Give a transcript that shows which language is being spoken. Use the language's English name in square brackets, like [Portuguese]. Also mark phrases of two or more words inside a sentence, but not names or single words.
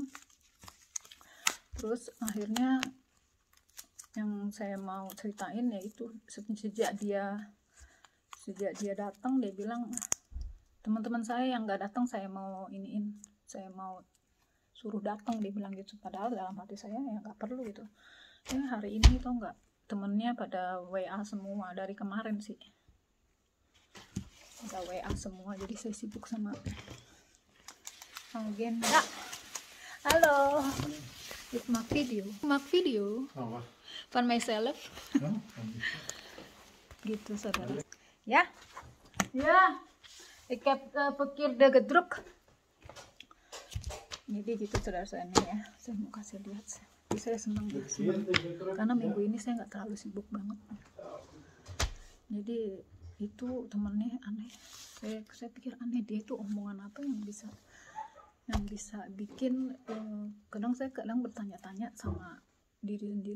[Indonesian] Terus akhirnya yang saya mau ceritain yaitu sejak dia datang, dia bilang, teman-teman saya yang nggak datang saya mau suruh datang, dia bilang gitu. Padahal dalam hati saya ya nggak perlu gitu. Hari ini tuh nggak, temennya pada WA semua dari kemarin sih, pada WA semua, jadi saya sibuk sama agenda. Halo, [English] it's my video for myself. [Indonesian] Gitu saudara ya. [Dutch] Ik heb verkeerde gedrukt. [Indonesian] Jadi gitu saudara saya ya. Saya mau kasih lihat. Jadi saya senang karena minggu ini saya nggak terlalu sibuk banget. Jadi itu temennya aneh, saya pikir aneh, dia itu omongan apa yang bisa bikin kadang saya bertanya-tanya sama diri sendiri.